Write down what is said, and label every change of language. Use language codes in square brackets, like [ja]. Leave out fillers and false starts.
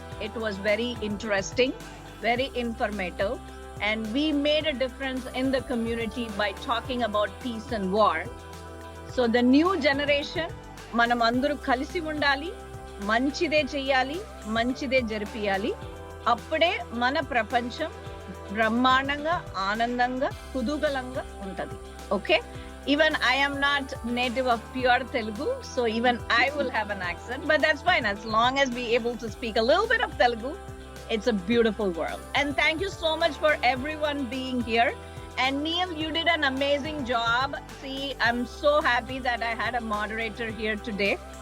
[en] It was very interesting, very informative, and we made a difference in the community by talking about peace and war. So the new generation [te] manam andaru kalisi undali, మంచిదే చెయ్యాలి, మంచిదే జరిపియాలి. అప్పుడే మన ప్రపంచం బ్రహ్మాండంగా, ఆనందంగా, కుతూహలంగా ఉంటది. [en] Okay, even I am not native of pure Telugu, so even I will have an accent, but that's fine as long as we able to speak a little bit of Telugu. It's a beautiful world, and thank you so much for everyone being here. And Neil, you did an amazing job. See, I'm so happy that I had a moderator here today.